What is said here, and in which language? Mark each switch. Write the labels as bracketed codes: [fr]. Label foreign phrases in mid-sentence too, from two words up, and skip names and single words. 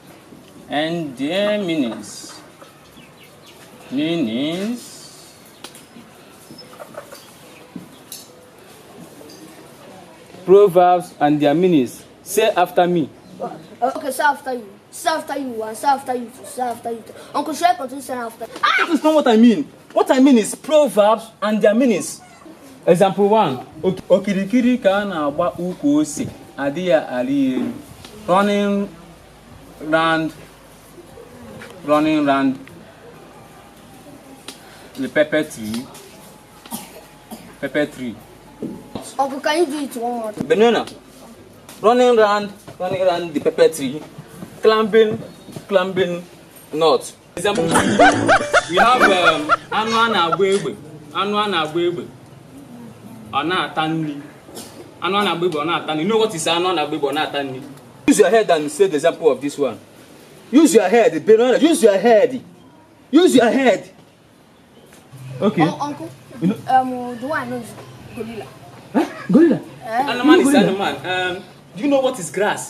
[en] Proverbs and their meanings. Say after me. Okay, say after you. Say after you, and say after you, say after you. Uncle, should I continue saying after? That is not what I mean. What I mean is proverbs and their meanings. Example 1. [ig] Okirikiri ka na-agba ukwu ose, adị ya arị elu. [en] Running round the pepper tree. Uncle, can you do it one more time? Banana. Running round the pepper tree. Climbing north. Example 2. We have [ig] anu na-agba egbe. Ọ na-ata nri. Anu na-agba egbe ọ na-ata nri. [en] You know what is [ig] anu na-agba egbe ọ na-ata nri? [en] Use your head and say the example of this one. Use your head, banana. Use your head. Okay. Uncle, the one knows gorilla. Huh? Gorilla? Animal is animal. Do you know what is grass?